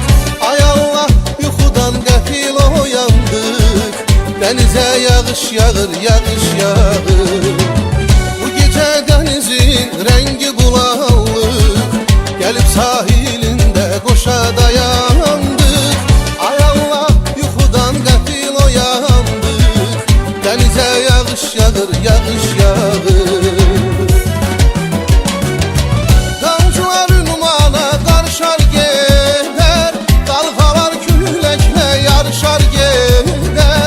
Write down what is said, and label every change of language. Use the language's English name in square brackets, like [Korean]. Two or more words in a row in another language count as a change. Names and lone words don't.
[Azerbaijani] Ay Allah, yuxudan qəfil oyandık, denize yağış yağır, yağış yağır. [Turkish] Bu gece denizin rengi bulanık, gelip sahilinde koşa dayandık. [Azerbaijani] Ay Allah, yuxudan qəfil oyandık, denize yağış yağır, yağış yağır. Damcılar ünvana qarışar gedər, dalğalar küləklə yarışar gedər.